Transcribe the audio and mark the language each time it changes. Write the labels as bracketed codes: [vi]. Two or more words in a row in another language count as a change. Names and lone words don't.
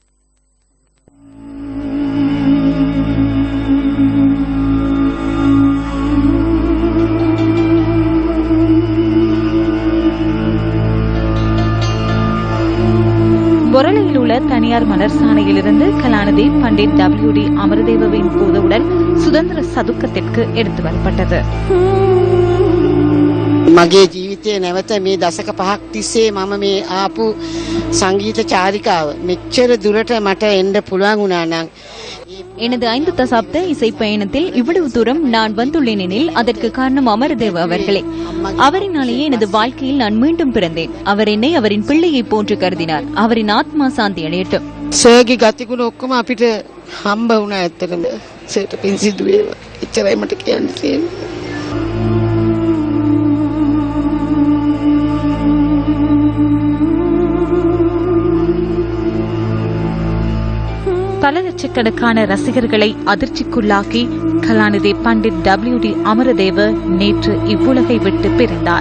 [ta] பொரளையில் உள்ள தனியார் மலர் சாலையிலிருந்து கலாநிதி பண்டிட் W.D. அமரதேவவின் பூதவுடல் சுதந்திர சதுக்கத்திற்கு எடுத்து வரப்பட்டது. [si] මගේ ජීවිතයේ නැවත මේ දශක 5ක් තිස්සේ මම මේ ආපු සංගීත චාරිකාව මෙච්චර දුරට මට එන්න පුළුවන් වුණා නම් [ta] எனது 5 தசாப்த இசை பயணத்தில் இவ்வளவு தூரம் நான் வந்துள்ளேன் எனில் அதற்கு காரணம் அமரதேவ அவர்களே. அவரினாலேயே எனது வாழ்க்கையில் நான் மீண்டும் பிறந்தேன். அவர் என்னை அவரின் பிள்ளையை போன்று கருதினார். அவரின் ஆத்மா சாந்தி அடையட்டும். [si] සර්ගේ ගතිගුණ ඔක්කොම අපිට හම්බ වුණා. ඇත්තටම සර්ට පින් සිදු වේවා. එච්චරයි මට කියන්න තියෙන්නේ. [ta] பல லட்சக்கணக்கான ரசிகர்களை அதிர்ச்சிக்குள்ளாக்கி கலாநிதி பண்டிட் W.D. அமரதேவ நேற்று இவ்வுலகை விட்டு பிரிந்தார்.